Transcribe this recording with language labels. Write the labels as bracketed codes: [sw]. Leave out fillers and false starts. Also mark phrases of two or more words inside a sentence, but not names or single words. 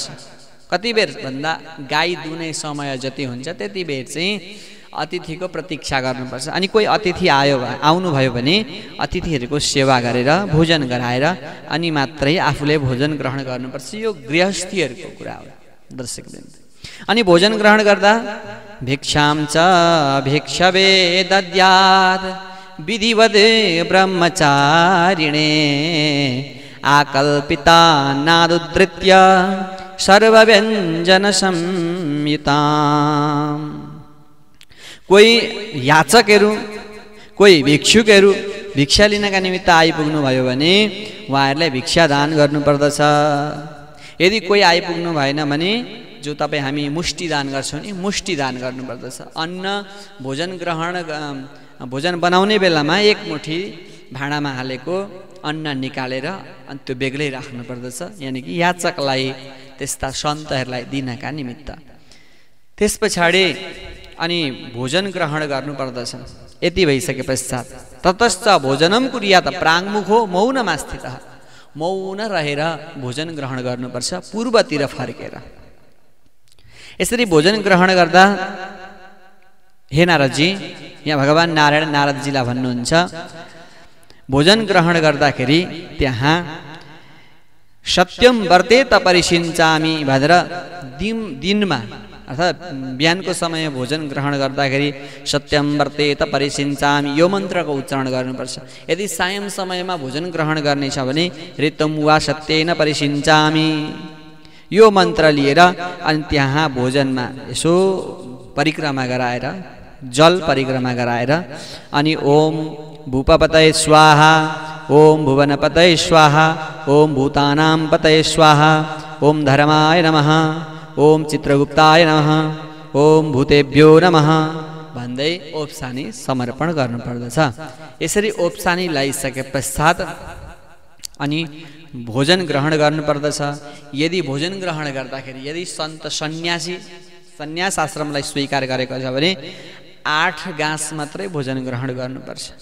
[ne] कति बेर भन्दा गाई दुने समय जति हुन्छ त्यति बेर चाहिँ अतिथिको प्रतीक्षा गर्नुपर्छ। अनि कोही अतिथि आउनुभयो भने अतिथिहरूको सेवा गरेर भोजन गराएर अनि मात्रै आफूले भोजन ग्रहण गर्नुपर्छ। यो गृहस्थीहरूको कुरा हो दर्शकवृन्द। अनि भोजन ग्रहण गर्दा [sa] भिक्षां च भिक्षवे दद्यात् विधिवद् ब्रह्मचारिणे आकल्पिता नादुद्धृत्य सर्वव्यञ्जन संयुताम्। [ne] कोही याचकहरू, कोही भिक्षुकहरू भिक्षा लिनका निमित्त आइपुग्नु भयो भने उहाँहरूलाई भिक्षा दान गर्नुपर्दछ। यदि कोही आइपुग्नु भएन भने जो तपाईँ हामी मुष्टि दान गर्छौँ नि, मुष्टि दान गर्नुपर्दछ। अन्न भोजन बनाउने बेलामा 1 मुठी भाँडामा हालेको अन्न निकालेर अनि त्यो बेग्लै राख्नुपर्दछ, यानि कि याचकलाई, त्यस्ता सन्तहरूलाई दिनका निमित्त। त्यस पछाडि अनि भोजन ग्रहण गर्नुपर्दछ। यति भइसके पश्चात [sa] ततश्च भोजनम कुर्यात प्राङ्मुखो मौनमा स्थितः। [ne] मौन रहेर भोजन ग्रहण गर्नुपर्छ, पूर्वतिर फर्केर। यसरी भोजन ग्रहण गर्दा हे नारदजी, यहाँ भगवान नारायण नारदजीलाई भन्नुहुन्छ, भोजन ग्रहण गर्दाखेरि त्यहाँ [sa] सत्यम वर्तेत परिसिञ्चामि [ne] भनेर दिनमा अर्थात् बिहानको समय भोजन ग्रहण गर्दाखेरि [sa] सत्यम वर्तेत परिसिञ्चामि [ne] यो मन्त्रको उच्चारण गर्नुपर्छ। यदि सायं समयमा भोजन ग्रहण गर्नेछ भने [sa] ऋतम वा सत्येन परिसिञ्चामि [ne] यो मन्त्र लिएर अनि त्यहाँ भोजनमा यसो परिक्रमा गराएर, जल परिक्रमा गराएर अनि [sa] ओम भूपपतये स्वाहा ओम भुवनपतये स्वाहा ओम भूतानां पतये स्वाहा ओम धर्माय नमः ओम चित्रगुप्ताय नमः ओम भूतेभ्यो नमः [ne] भन्दै ओप्सानी समर्पण गर्नुपर्दछ। यसरी ओप्सानी लगाइसके पश्चात अनि भोजन ग्रहण गर्नुपर्दछ। यदि भोजन ग्रहण गर्दाखेरि यदि सन्त सन्यास आश्रमलाई स्वीकार गरेको छ भने 8 गाँस मात्रै भोजन ग्रहण गर्नुपर्छ।